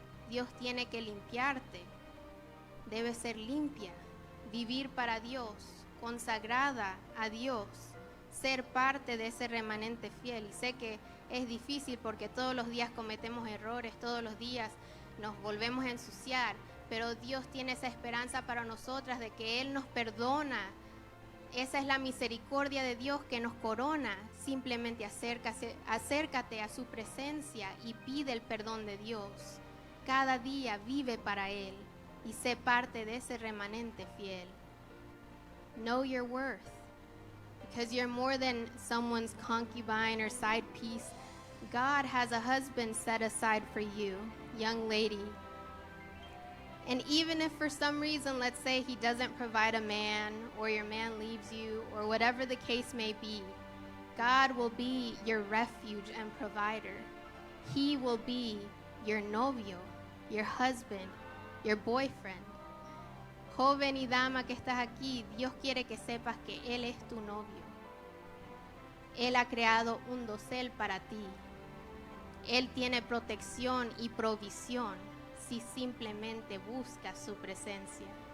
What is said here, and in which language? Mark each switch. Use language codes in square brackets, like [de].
[es] Dios tiene que limpiarte. Debes ser limpia, vivir para Dios, consagrada a Dios, ser parte de ese remanente fiel. Y sé que es difícil porque todos los días cometemos errores, todos los días nos volvemos a ensuciar, pero Dios tiene esa esperanza para nosotras de que Él nos perdona. Esa es la misericordia de Dios que nos corona. Simplemente acércate a su presencia y pide el perdón de Dios. Cada día vive para Él y sé parte de ese remanente fiel. [en] Know your worth, because you're more than someone's concubine or side piece. God has a husband set aside for you, young lady. And even if for some reason, let's say he doesn't provide a man, or your man leaves you, or whatever the case may be, God will be your refuge and provider. He will be your novio, your husband, your boyfriend. [es] Joven y dama que estás aquí, Dios quiere que sepas que Él es tu novio. Él ha creado un dosel para ti. Él tiene protección y provisión si simplemente buscas su presencia.